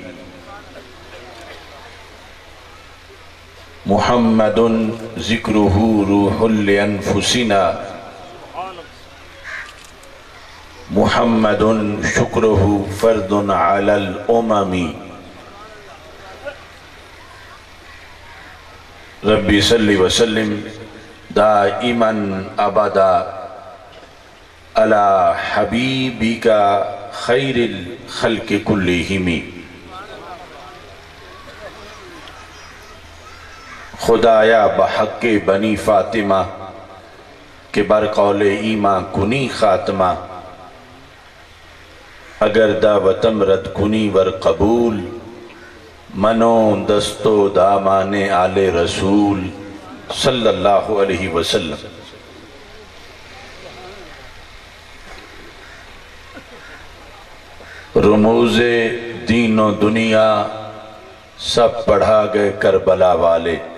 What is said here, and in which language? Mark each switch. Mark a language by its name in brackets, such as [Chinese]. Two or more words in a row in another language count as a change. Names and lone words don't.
[Arabic] محمد ذکرہ روح لانفسنا محمد شکرہ فرد علی الامم. ربی صلی وسلم دائما ابدا علی حبیبک خیر الخلق کلہم. [Persian] خدایا بحق بنی فاطمہ کہ برقول ایماں کنی خاتمہ. اگر دعوتم رد کنی ور قبول منو دستو دامان آل رسول [Arabic] صلی اللہ علیہ وسلم. [Urdu] رموز دین و دنیا سب پڑھا گئے کربلا والے.